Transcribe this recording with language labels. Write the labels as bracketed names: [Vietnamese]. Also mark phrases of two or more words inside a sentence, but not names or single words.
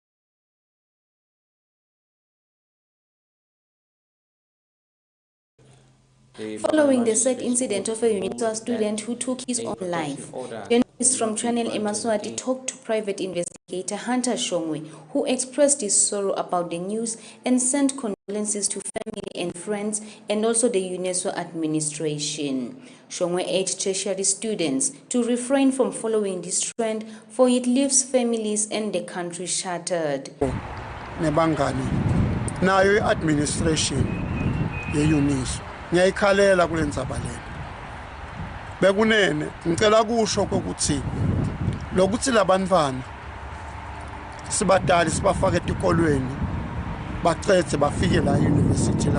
[English] Following the sad incident of a UNISWA student who took his own life, journalists from Channel Yemaswati talked to private investigator Hunter Shongwe, who expressed his sorrow about the news and sent condolences to family and friends and also the UNISWA administration. Shongwe urged tertiary students to refrain from following this trend, for it leaves families and the country shattered. [Swati] Nebangani nayo administration ye UNISWA ngiyayikhalela kulendzaba lena bekunene ngicela kusho ukuthi lokuthi labantwana sibadali sibafake etikolweni bacetse bafike la university la